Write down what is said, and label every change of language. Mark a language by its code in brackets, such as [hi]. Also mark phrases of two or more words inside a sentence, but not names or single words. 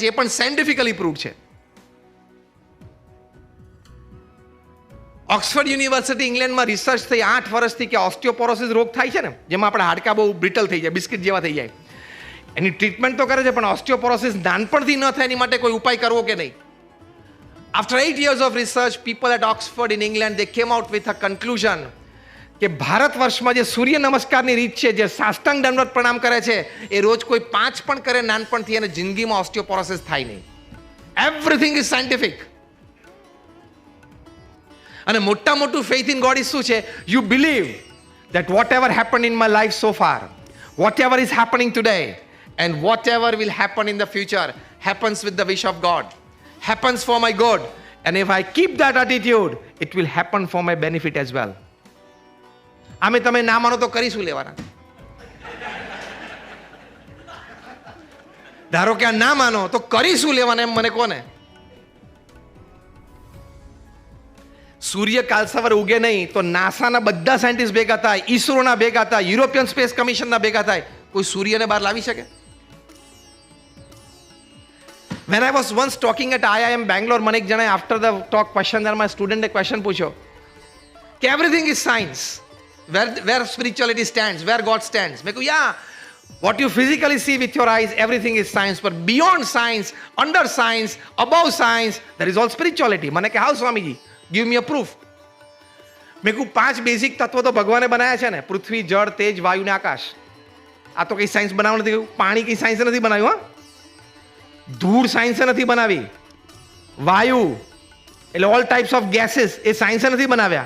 [gu] એ પણ [en] scientifically prove [gu] છે. ઓક્સફર્ડ યુનિવર્સિટી ઇંગ્લેન્ડમાં રિસર્ચ થઈ 8 વર્ષથી કે ઓસ્ટિયોપોરોસિસ રોગ થાય છે ને, જેમાં આપણા હાડકાં બહુ બ્રિટલ થઈ જાય, બિસ્કિટ જેવા થઈ જાય. એની ટ્રીટમેન્ટ તો કરે છે, પણ ઓસ્ટિયોપોરોસિસ નાનપણથી ન થાય એની માટે કોઈ ઉપાય કરવો કે નહીં. [en] After 8 years of research, people at Oxford in England, they came out with a conclusion [gu] કે ભારત વર્ષમાં જે સૂર્ય નમસ્કારની રીત છે, જે સાષ્ટાંગ દંડવત પ્રણામ કરે છે, એ રોજ કોઈ 5 પણ કરે નાનપણથી અને જિંદગીમાં ઓસ્ટિયોપોરોસિસ થાય નહીં. [en] everything is scientific. [gu] અને મોટા મોટું [en] faith in God is [gu] શું છે? [en] you believe that whatever happened in my life so far, whatever is happening today, and whatever will happen in the future happens with the wish of God, happens for my good, And if I keep that attitude, it will happen for my benefit as well. [gu] આમે તમે ના માનો તો કરી શું લેવાના? ધારો કે આ ના માનો તો કરી શું લેવાના એમ મને કોને? સૂર્ય કાલ સવારે ઉગે નહીં તો નાસાના બધા સાયન્ટિસ્ટ ભેગા થાય, ઈસરોના ભેગા થાય, યુરોપિયન સ્પેસ કમિશનના ભેગા થાય, કોઈ સૂર્યને બહાર લાવી શકે? [en] When I was once talking at IIM Bangalore, [gu] મને એક જણાએ [en] after the talk question there my student એ question [gu] પૂછ્યો કે [en] everything is science, where spirituality stands, where God stands. [gu] મેં કહ્યું [en] yeah, what you physically see with your eyes, everything is science, but beyond science, under science, above science, there is all spirituality. [gu] મને કે [en] how સ્વામીજી, give me a proof. [gu] મેં કહ્યું 5 બેઝિક તત્વો તો ભગવાને બનાવ્યા છે ને, પૃથ્વી, જળ, તેજ, વાયુ ને આકાશ. આ તો કઈ સાયન્સ બનાવવાનું નથી. પાણી કઈ સાયન્સે નથી બનાવ્યું, હા? ધૂળ સાયન્સે નથી બનાવી. વાયુ એટલે [en] all types of gases [gu] એ સાયન્સે નથી બનાવ્યા.